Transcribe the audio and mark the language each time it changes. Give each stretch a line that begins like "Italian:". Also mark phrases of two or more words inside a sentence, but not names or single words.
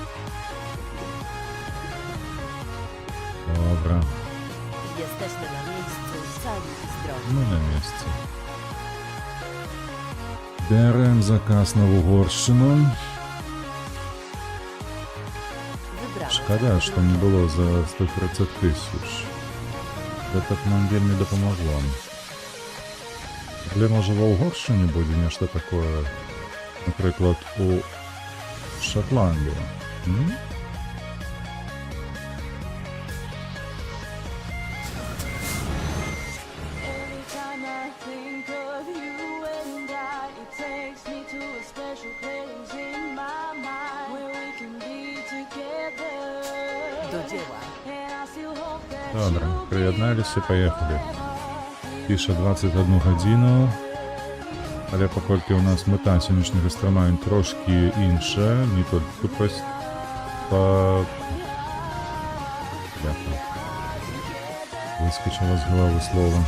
Polish: Dobra, Jesteśmy na miejscu, cali i zdrowi. my na miejscu.
Ukrainian: Берем заказ на Угорщину.
Polish: Wybrano.
Ukrainian: Шкода, що не було за 130 тисяч. Це так нам вельми допомогло. Але може в Угорщині буде нечто таке, наприклад, у Шотландії. М?
English: Every time I think of you and it takes me to a special place in my mind where we can be together.
Polish: Do dzieła.
English: And I still hope that
Ukrainian: Добре,
English: you'll be
Ukrainian: приєдналися, поїхали.
English: forever.
Ukrainian: Пише 21 годину. Але поки у нас мета сьогоднішнього стрімаю трошки інша, не тут по... Выскочило з голови слово.